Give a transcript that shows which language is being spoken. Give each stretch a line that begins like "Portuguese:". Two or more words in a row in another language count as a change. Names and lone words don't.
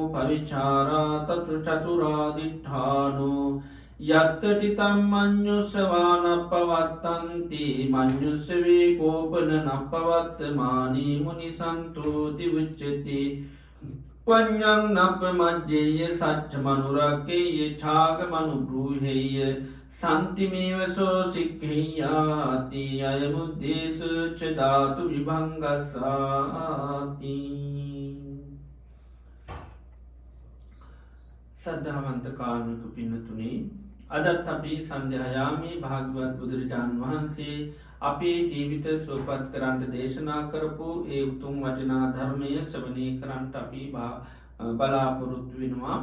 Pali: පවිචාරා තතු චතුරාදිඨානෝ යත්තටිතම් මඤ්ඤුස්සවා නප්පවත්තන්ති මඤ්ඤුස්සවේ කෝපන නප්පවත්තමානී මුනිසන්තෝති උච්චති වඤ්ඤං නප්පමජ්ජේය සච්ච මනුරක්කේය ඡාග මනුබ්‍රූහෙය සන්තිමේවසෝ සික්ඛෙය්‍යාති අයමුද්දේසු ච ධාතු විභංගසාති.
Sinhala: සද්ධාවන්ත කාරුණික පින්නතුනි අදත් අපි සන්ධ්‍යායාමේ භාග්‍යවත් බුදුරජාණන් වහන්සේ අපේ ජීවිත සුවපත් කරන්නට දේශනා කරපු ඒ උතුම් වටිනා ධර්මය ශ්‍රවණය කරන්නට අපි බලාපොරොත්තු වෙනවා.